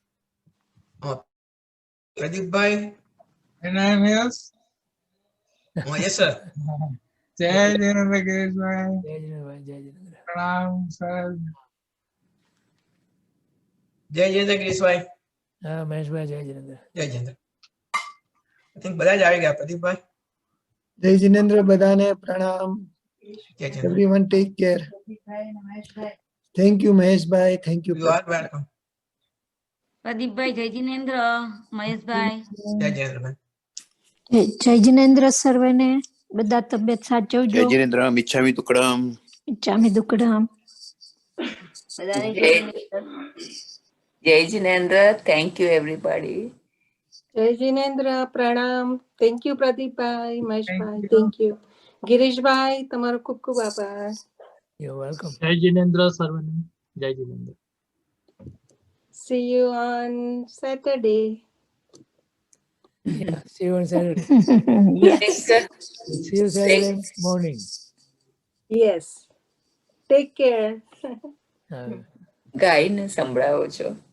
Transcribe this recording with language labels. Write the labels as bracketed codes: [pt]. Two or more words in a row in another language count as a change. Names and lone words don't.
[en] પ્રદીપભાઈ. Yes sir. [gu] જય જિનેન્દ્ર ગિરીશભાઈ. જય જિનેન્દ્રભાઈ. જય જિનેન્દ્ર. પ્રણામ સર. જય જિનેન્દ્ર ગિરીશભાઈ. હા મહેશભાઈ. જય જિનેન્દ્ર. જય જિનેન્દ્ર. [en] I think [gu] બધા જ આવી ગયા પ્રદીપભાઈ. જય જિનેન્દ્ર બધાને પ્રણામ. [en] Everyone take care. Thank you [gu] મહેશભાઈ. [en] Thank you. You are welcome. [gu] પ્રદીપભાઈ, જય જિનેન્દ્ર. મહેશભાઈ. જય જિનેન્દ્રભાઈ. જય જિનેન્દ્ર સર્વેને. બધા તબિયત સાચવજો. જય જિનેન્દ્ર. [pra] મિચ્છામી દુક્કડમ. મિચ્છામી દુક્કડમ. [gu] બધાને જય જિનેન્દ્ર. [en] thank you everybody. [gu] જય જિનેન્દ્ર પ્રણામ. [en] thank you [gu] પ્રદીપભાઈ, મહેશભાઈ. [en] thank you [gu] ગિરીશભાઈ, તમારો ખૂબ ખૂબ આભાર. [en] You're welcome. [gu] જય જિનેન્દ્ર સર્વને. જય જિનેન્દ્ર. [en] See you on Saturday. Yeah, see you on Saturday. Yes. See you Saturday morning. Yes. Take care. [gu] ગાયને સંભળાવો છો.